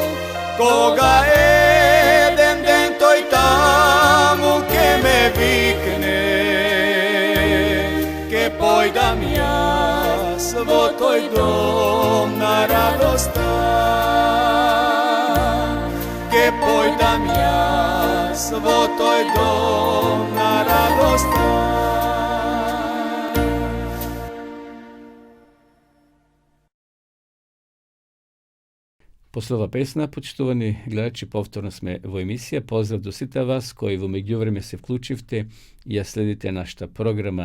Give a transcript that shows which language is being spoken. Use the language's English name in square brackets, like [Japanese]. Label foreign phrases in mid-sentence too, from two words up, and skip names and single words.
[Macedonian] Кога еден ден тој таму ќе ме викне, ќе појдам јас сво тој дом на радост дан, ќе појдам јас сво тој дом на радост дан. После ова песна, почитувани гледачи, повторно сме во емисија. Поздрав до сите вас кои во меѓувреме се вклучивте и ја следите нашата програма.